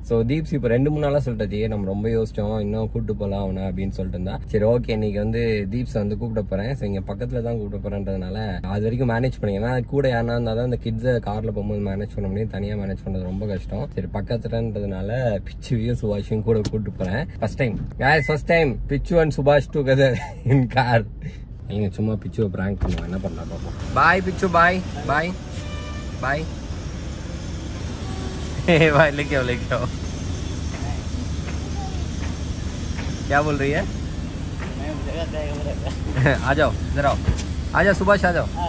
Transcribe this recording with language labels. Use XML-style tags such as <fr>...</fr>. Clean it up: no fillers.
<ta>So தீப்ஸ் இப்போ 2-3 நாளாக சொல்லிட்டாச்சு, நம்ம ரொம்ப யோசிச்சோம், இன்னும் கூப்பிட்டு போகலாம் அவனை அப்படின்னு சொல்லிட்டு இருந்தா. சரி ஓகே, இன்னைக்கு வந்து தீப்ஸ் வந்து கூப்பிட போறேன். ஸோ இங்கே பக்கத்தில் தான் கூப்பிட போறேன்றதுனால அது வரைக்கும் மேனேஜ் பண்ணிங்க. ஏன்னா கூட யாருனா இருந்தால் தான் இந்த கிட்ஸை காரில் போகும்போது மேனேஜ் பண்ண முடியும், தனியாக மேனேஜ் பண்ணுறது ரொம்ப கஷ்டம். சரி பக்கத்துலன்றதுனால பிச்சுவையும் சுபாஷையும் கூட கூப்பிட்டு போறேன்.</ta> <en>First time Pichu and Subhash together in car.</en> <ta>நீங்க சும்மா பிச்சுவை பிராங்க் பண்ணுவோம், என்ன பண்ணலாம் பாப்போம். பாய் பிச்சு, பாய் பாய் பாய்.</ta> <hi>भाई लेके आओ. क्या बोल रही है? आ जाओ इधर आओ. आ जाओ सुभाष, आ जाओ.</hi>